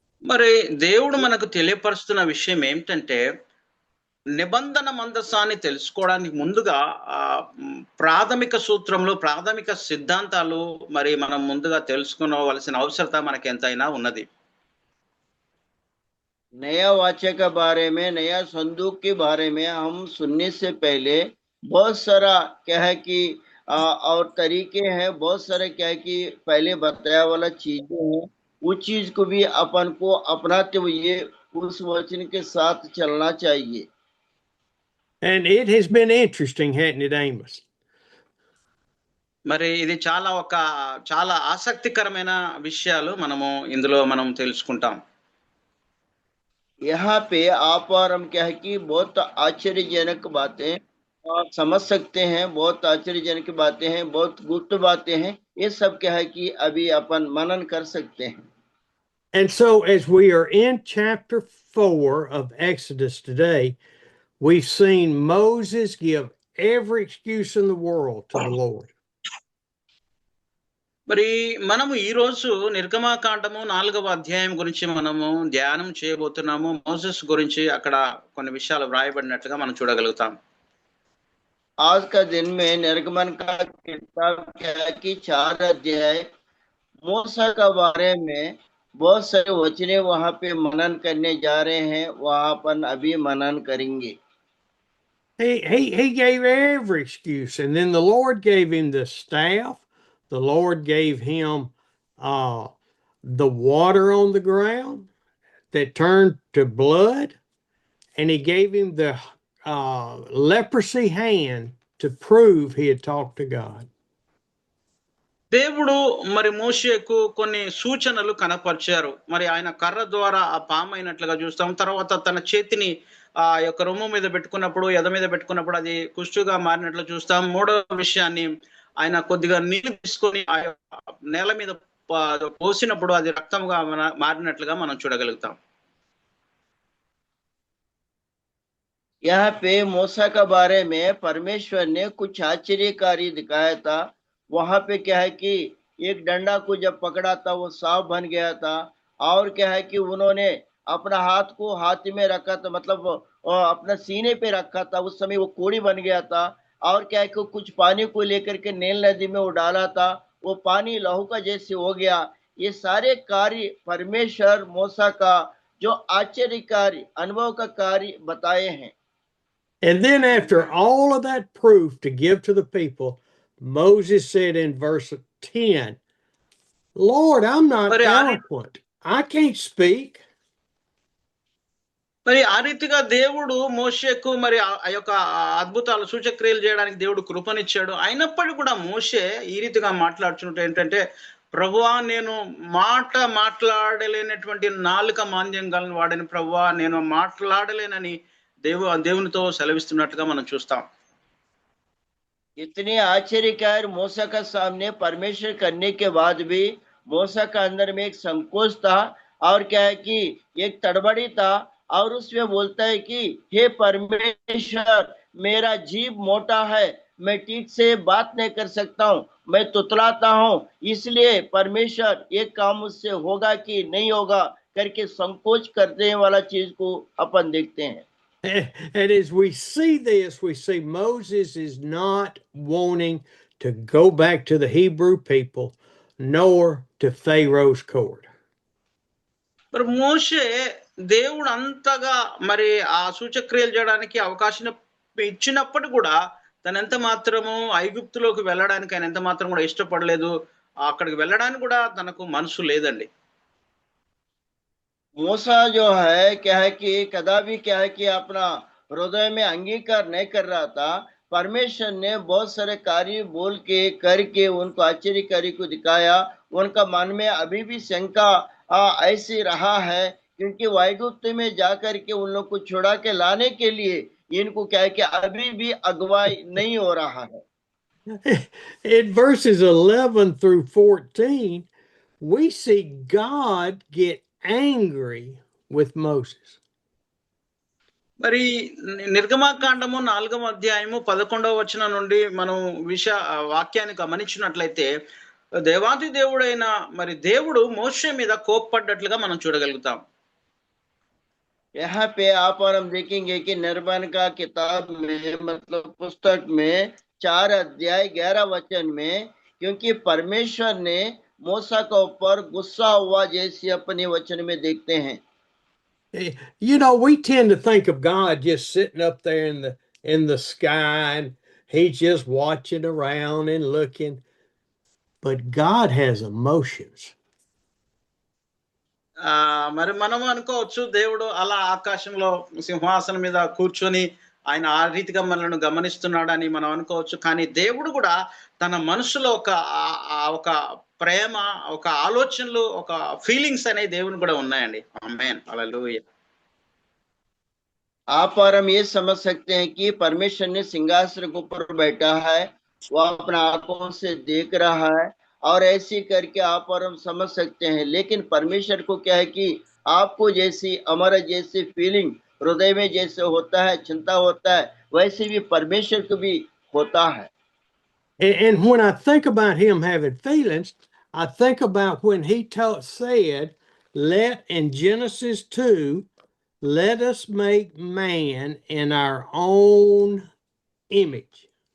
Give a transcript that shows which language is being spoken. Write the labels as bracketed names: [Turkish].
[Telugu] మరి దేవుడు మనకు తెలియపరుస్తున్న విషయం ఏమిటంటే నిబంధన మందసాన్ని తెలుసుకోవడానికి ముందుగా ప్రాథమిక సూత్రంలో ప్రాథమిక సిద్ధాంతాలు మరి మనం ముందుగా తెలుసుకోవలసిన అవసరత మనకి ఎంతైనా ఉన్నది. [Hindi] नया वाचा के बारे में, नया संदूक के बारे में हम सुनने से पहले बहुत सारा क्या है कि और तरीके हैं, बहुत सारे क्या है कि पहले बताया वाला चीजें हैं, उस चीज को भी अपन को अपनाते हुए उस वचन के साथ चलना चाहिए. [English] And it has been interesting, hasn't it, Amos? [Telugu] మరి ఇది చాలా ఆసక్తికరమైన విషయాలు ఇందులో మనం తెలుసుకుంటాం. [Hindi] यहाँ पे आप और हम क्या है कि बहुत आश्चर्यजनक बातें समझ सकते हैं, बहुत आश्चर्यजनक बातें हैं, बहुत गुप्त बातें हैं, ये सब क्या है कि अभी अपन मनन कर सकते हैं. [English] And so as we are in chapter 4 of Exodus today, we've seen Moses give every excuse in the world to the Lord. [Telugu] మరి మనము ఈ రోజు నిర్గమాకాండము 4వ అధ్యాయం గురించి మనము ధ్యానం చేయబోతున్నాము. మోసెస్ గురించి అక్కడ కొన్ని విషయాలు వ్రాయబడినట్లుగా మనం చూడగలుగుతాం. [Hindi] आज का दिन में निर्गमन का किताब क्या है कि 4 अध्याय मूसा का बारे में बहुत सारे वचने वहां पे मनन करने जा रहे हैं, वहां अपन अभी मनन करेंगे. [English] He gave every excuse, and then the Lord gave him the staff. The Lord gave him the water on the ground that turned to blood, and he gave him the leprosy hand to prove he had talked to God. [Telugu] దేవుడు మరి మోషేకు కొన్ని సూచనలు కనపరిచారు. మరి ఆయన కర్ర ద్వారా ఆ పాము అయినట్లుగా చూస్తాం. తర్వాత తన చేతిని ఆ యొక్క రొమ్ము మీద పెట్టుకున్నప్పుడు, ఎద మీద పెట్టుకున్నప్పుడు అది కుష్టుగా మారినట్లు చూస్తాం. మూడవ విషయాన్ని ఆయన కొద్దిగా నీళ్లు తీసుకొని ఆ నేల మీద పోసినప్పుడు అది రక్తముగా మారినట్లుగా మనం చూడగలుగుతాం. [Hindi] यहाँ पे मूसा के बारे में परमेश्वर ने कुछ आश्चर्यकारी दिखाया था. वहां पे क्या है कि एक डंडा को जब पकड़ा था वो सांप बन गया था, और क्या है कि उन्होंने अपना हाथ को हाथ में रखा था, मतलब अपना सीने पे रखा था, उस समय वो कोड़ी बन गया था. और क्या है कि कुछ पानी को लेकर के नील नदी में वो डाला था, वो पानी लहू का जैसे हो गया. ये सारे कार्य परमेश्वर मूसा का जो आश्चर्यकारी अनुभव का कार्य बताए हैं. [English] And then after all of that proof to give to the people, Moses said in verse 10, Lord, I'm not eloquent. I can't speak. [Telugu] మరి ఆ రీతిగా దేవుడు మోషేకు మరి ఆ యొక్క అద్భుతాలు సూచక్రియలు చేయడానికి దేవుడు కృపనిచ్చాడు. అయినప్పటికీ కూడా మోషే ఈ రీతిగా మాట్లాడుచుంటే ఏంటంటే, ప్రభువా నేను మాట్లాడలేనటువంటి నాలుక మాంద్యం గల వాడని, ప్రభువా నేను మాట్లాడలేనని దేవునితో సెలవిస్తున్నట్లుగా మనం చూస్తాం. [Hindi] इतने आश्चर्यकार मूसा का सामने परमेश्वर करने के बाद भी मूसा का अंदर में एक संकोच था, और क्या है कि एक तड़बड़ी था, और उसमें बोलता है कि हे परमेश्वर, मेरा जीभ मोटा है, मैं ठीक से बात नहीं कर सकता हूँ, मैं तुतलाता हूँ, इसलिए परमेश्वर ये काम मुझसे होगा कि नहीं होगा करके संकोच करने वाला चीज को अपन देखते हैं. [English] And as we see this, we see Moses is not wanting to go back to the Hebrew people, nor to Pharaoh's court. [Telugu] మరి మోషే దేవుడు అంతగా మరి ఆ సూచక్రియలు చేయడానికి అవకాశం ఇచ్చినప్పుడు కూడా తను ఎంత మాత్రము ఐగుప్తులోకి వెళ్ళడానికి ఆయన ఎంత మాత్రం కూడా ఇష్టపడలేదు. అక్కడికి వెళ్ళడానికి కూడా తనకు మనసు లేదండి. [Hindi] मूसा जो है क्या है कि कदापि क्या है कि अपना हृदय में अंगीकार नहीं कर रहा था. परमेश्वर ने बहुत सारे कार्य बोल के करके उनको आश्चर्यकारी को दिखाया. उनका मन में अभी भी शंका ऐसी रहा है, क्योंकि वायुगुप्त में जाकर के उन लोग को छुड़ा के लाने के लिए इनको क्या है कि अभी भी अगुवाई नहीं हो रहा है. [English] In verses 11 through 14, we see God get angry with Moses. [Telugu] మరి నిర్గమాకాండము 4వ అధ్యాయము 11వ వచనం నుండి మనం వాక్యాన్ని గమనించినట్లయితే దేవాది దేవుడైన మరి దేవుడు మోషే మీద కోప్పడ్డట్లుగా మనం చూడగలుగుతాం. [Hindi] यहाँ पे आप और हम देखेंगे कि निर्माण का किताब में मतलब पुस्तक में 4 अध्याय 11 वचन में, क्योंकि परमेश्वर ने मूसा के ऊपर गुस्सा हुआ जैसे अपने वचन में देखते हैं। [English] You know, we tend to think of God just sitting up there in the sky and he's just watching around and looking. But God has emotions. [Telugu] మరి మనం అనుకోవచ్చు దేవుడు అలా ఆకాశంలో సింహాసనం మీద కూర్చొని ఆయన ఆ రీతిగా మనల్ని గమనిస్తున్నాడని మనం అనుకోవచ్చు. కానీ దేవుడు కూడా తన మనసులో ఒక ప్రేమ, ఒక ఆలోచనలు, ఒక ఫీలింగ్స్ అనేవి దేవుని కూడా ఉన్నాయండి. ఆమేన్, హల్లెలూయా. [Hindi] आप और हम ये समझ सकते हैं कि परमेश्वर ने सिंहासन के ऊपर बैठा है, वो अपना आंखों से देख रहा है, और ऐसे करके आप और हम समझ सकते हैं। लेकिन परमेश्वर को क्या है कि आपको जैसी हमारा जैसी फीलिंग हृदय में जैसे होता है, चिंता होता है, वैसे भी परमेश्वर को भी होता है। [English] And when I think about him having feelings, I think about when he said, let in Genesis 2, let us make man in our own image.